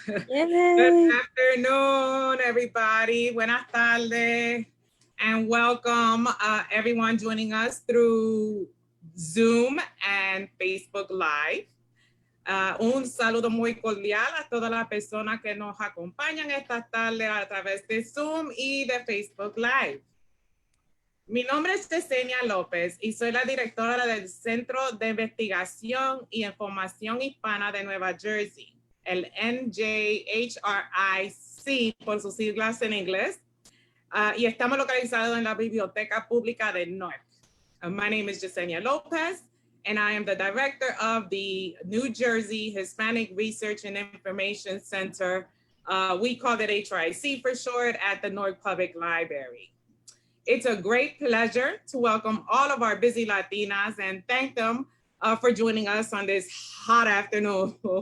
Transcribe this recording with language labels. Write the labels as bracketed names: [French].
[English] Good afternoon, everybody. [Spanish] Buenas tardes, [English] and welcome everyone joining us through Zoom and Facebook Live. [Spanish] Un saludo muy cordial a todas las personas que nos acompañan esta tarde a través de Zoom y de Facebook Live. Mi nombre es Yesenia López y soy la directora del Centro de Investigación y Información Hispana de Nueva Jersey, el NJHRIC por sus siglas en inglés, y estamos localizados en la Biblioteca Pública de NORC. [English] My name is Yesenia Lopez, and I am the director of the New Jersey Hispanic Research and Information Center. We call it HRIC for short, at the Newark Public Library. It's a great pleasure to welcome all of our busy Latinas and thank them for joining us on this hot afternoon.